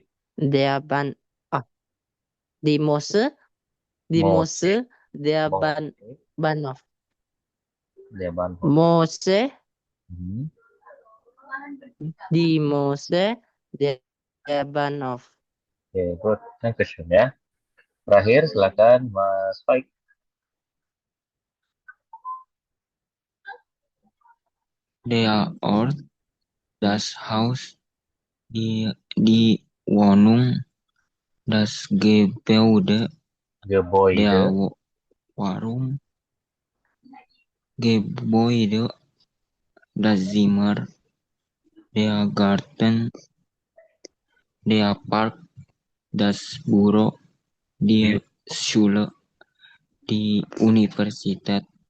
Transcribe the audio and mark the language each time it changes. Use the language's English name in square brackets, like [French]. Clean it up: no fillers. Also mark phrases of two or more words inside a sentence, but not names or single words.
[German] der Bahn, ah, die Mose, die Moschee, Mose, der Moschee, Bahnhof. der Bahnhof. Mose, Hmm. die Mose, der Bahnhof. [Indonesian] Oke, good. Dankeschön ya. Terakhir, silakan Mas Faik. [German] Der Ort, das Haus, die Wohnung, das Gebäude, Gebäude, der Warum, Gebäude, das Zimmer, der Garten, der Park, das Büro, die Schule, die Universität,